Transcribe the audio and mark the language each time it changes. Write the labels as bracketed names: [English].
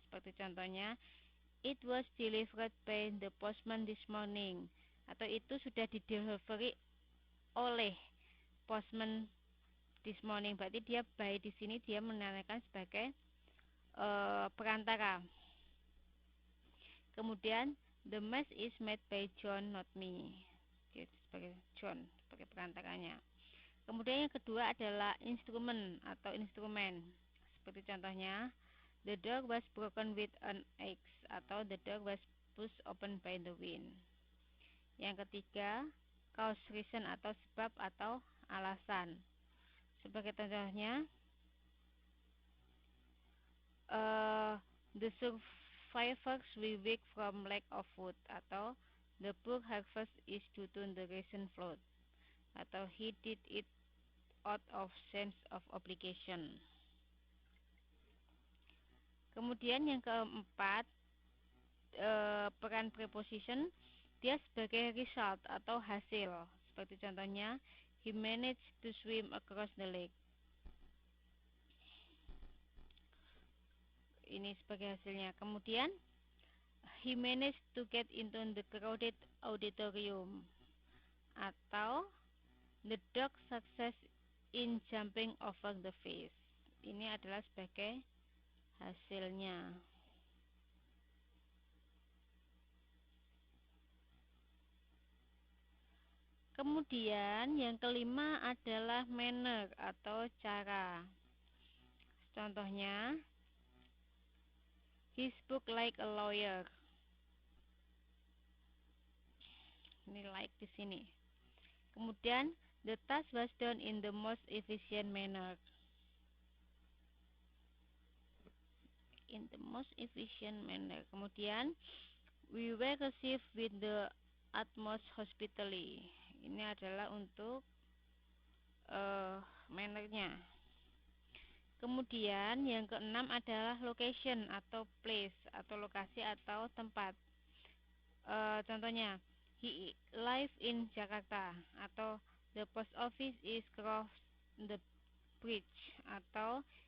[Indonesian] Seperti contohnya, [English] it was delivered by the postman this morning. [Indonesian] Atau itu sudah didelivery oleh postman [English] this morning. [Indonesian] Berarti dia by di sini dia menandakan sebagai perantara. [English] Kemudian the mess is made by John, not me. [Indonesian] Dia sebagai John, sebagai perantaranya. Kemudian yang kedua adalah instrumen atau instrumen. Seperti contohnya, [English] the door was broken with an axe, atau the door was pushed open by the wind. [Indonesian] Yang ketiga, cause, reason atau sebab atau alasan. Sebagai contohnya, [English] the survivors will weak from lack of food, atau the poor harvest is due to the recent flood, atau he did it out of sense of obligation. [Indonesian] Kemudian yang keempat, peran preposition, dia sebagai result atau hasil. [English] Seperti contohnya, he managed to swim across the lake. [Indonesian] Ini sebagai hasilnya. [English] Kemudian he managed to get into the crowded auditorium, atau the dog success in jumping over the fence. [Indonesian] Ini adalah sebagai hasilnya. Kemudian yang kelima adalah manner atau cara. [English] Contohnya, he spoke like a lawyer. [Indonesian] Ini like di sini. [English] Kemudian the task was done in the most efficient manner. In the most efficient manner. Kemudian we were received with the utmost hospitality. [Indonesian] Ini adalah untuk mannernya. Kemudian yang keenam adalah location atau place atau lokasi atau tempat. [English] Contohnya, he live in Jakarta, atau the post office is across the bridge, atau